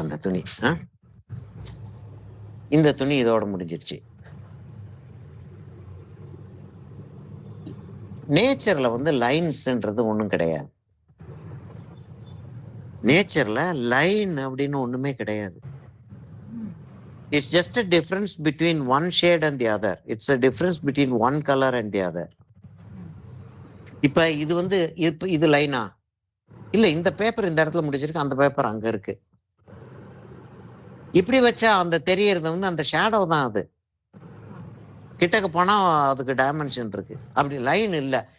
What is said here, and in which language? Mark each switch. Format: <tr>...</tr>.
<ta>அந்த துணி இந்த துணி இதோட முடிஞ்சிருச்சு. நேச்சர்ல வந்து லைன்ஸ்ன்றது ஒண்ணும் கிடையாது. நேச்சர்ல லைன் அப்படின்னு ஒண்ணுமே கிடையாது.</ta> <en>It's just a difference between one shade and the other. It's a difference between one color and the other.</en> <ta>இப்ப இது வந்து இது லைனா இல்ல, இந்த பேப்பர் இந்த இடத்துல முடிச்சிருக்கு, அந்த பேப்பர் அங்க இருக்கு. இப்படி வச்சா அந்த தெரியறது வந்து அந்த ஷேடோ தான். அது கிட்டக்கு போனா அதுக்கு டைமென்ஷன் இருக்கு. அப்படி லைன் இல்ல.</ta>